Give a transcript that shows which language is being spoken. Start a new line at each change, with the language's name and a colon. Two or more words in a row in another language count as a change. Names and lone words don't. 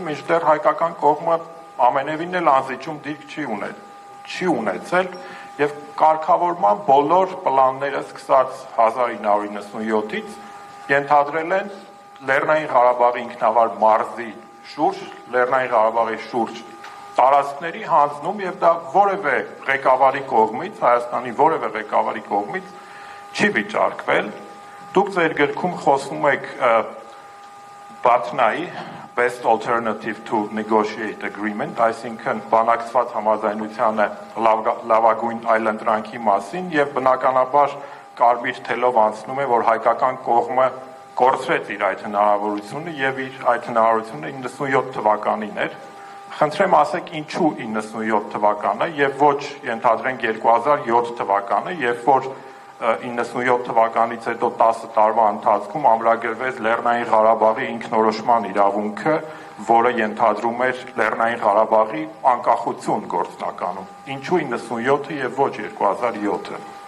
Armenian: մինչդեռ հայկական կողմը ամենևին էլ անզիջում դիրք չի ունեցել եւ կարգավորման բոլոր պլանները սկսած 1997-ից ենթադրել են Լեռնային Ղարաբաղի ինքնավար մարզի շուրջ, Լեռնային Ղարաբաղի շուրջ տարածքների հանձնում եւ դա որևէ ղեկավարի կողմից, Հայաստանի որևէ ղեկավարի կողմից չի վիճարկվել, դուք ձեր գրքում խոսում եք Բաթնայի
English: best alternative to negotiate agreement,
Armenian: այսինքն բանակցված համաձայնությանը լավագույն այլընտրանքի մասին եւ բնականաբար կարմիր թելով անցնում է, որ հայկական կողմը կորցրեց իր այդ հնարավորությունը եւ իր այդ հնարավորությունը 97 թվականին էր։ Խնդրեմ ասեք ինչու 97 թվականը եւ ոչ ենթադրենք 2007 թվականը, երբ որ 97 թվականից հետո 10 տարվա ընթացքում ամրագրվեց Լեռնային Ղարաբաղի ինքնորոշման իրավունքը, որը ենթադրում էր Լեռնային Ղարաբաղի անկախություն գործնականում։ Ինչու 97-ը եւ ոչ 2007-ը։